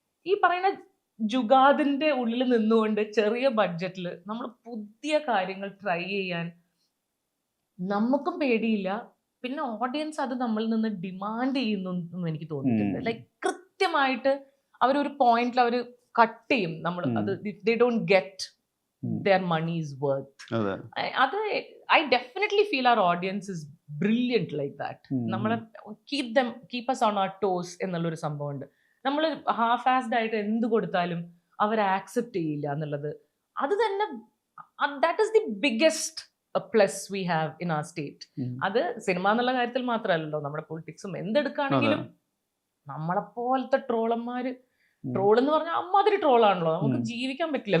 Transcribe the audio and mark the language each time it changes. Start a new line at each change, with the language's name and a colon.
Malayalam: ഈ പറയുന്ന ജുഗാദിന്റെ ഉള്ളിൽ നിന്നുകൊണ്ട് ചെറിയ ബഡ്ജറ്റിൽ നമ്മൾ പുതിയ കാര്യങ്ങൾ ട്രൈ ചെയ്യാൻ നമുക്കും പേടിയില്ല. പിന്നെ ഓഡിയൻസ് അത് നമ്മളിൽ നിന്ന് ഡിമാൻഡ് ചെയ്യുന്നു എനിക്ക് തോന്നിയിട്ടുണ്ട്. ലൈക്ക് കൃത്യമായിട്ട് അവരൊരു പോയിന്റിൽ അവർ കട്ട് ചെയ്യും. നമ്മൾ അത്
English: They don't get their money's worth.
Malayalam: അത്
English: I definitely feel our audience is brilliant like that.
Malayalam: നമ്മളെ
English: keep us on our toes
Malayalam: എന്നുള്ളൊരു സംഭവമുണ്ട്. നമ്മൾ ഹാഫ് ആസ്ഡ് ആയിട്ട് എന്ത് കൊടുത്താലും അവർ ആക്സെപ്റ്റ് ചെയ്യില്ല എന്നുള്ളത് അത് തന്നെ
English: that is the biggest plus we have in our state.
Malayalam: അത് സിനിമ എന്നുള്ള കാര്യത്തിൽ മാത്രമല്ലല്ലോ, നമ്മുടെ പൊളിറ്റിക്സും എന്തെടുക്കുകയാണെങ്കിലും നമ്മളെപ്പോലത്തെ ട്രോളന്മാര്, ട്രോൾ എന്ന് പറഞ്ഞാൽ അമ്മാതിരി ട്രോളാണല്ലോ, നമുക്ക് ജീവിക്കാൻ പറ്റില്ല.